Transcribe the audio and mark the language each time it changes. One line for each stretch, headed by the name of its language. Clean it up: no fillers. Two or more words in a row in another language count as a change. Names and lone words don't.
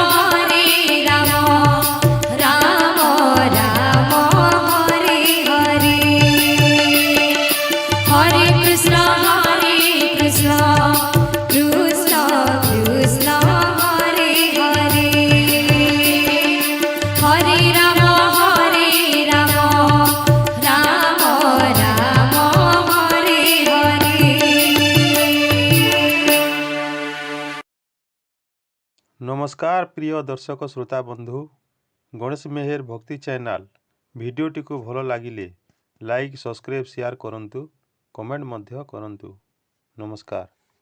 Sanskrit: राम हरे हरे हरे कृष्ण कृष्ण कृष्ण हरे हरे हरे राम राम हरे हरे।
Odia: ନମସ୍କାର ପ୍ରିୟ ଦର୍ଶକ ଶ୍ରୋତା ବନ୍ଧୁ ଗଣେଶ ମେହେର ଭକ୍ତି ଚ୍ୟାନେଲ ଭିଡିଓଟି କୁ ଭଲ ଲାଗିଲେ
English: like subscribe share
Odia: କରନ୍ତୁ କମେଣ୍ଟ ମଧ୍ୟ କରନ୍ତୁ ନମସ୍କାର।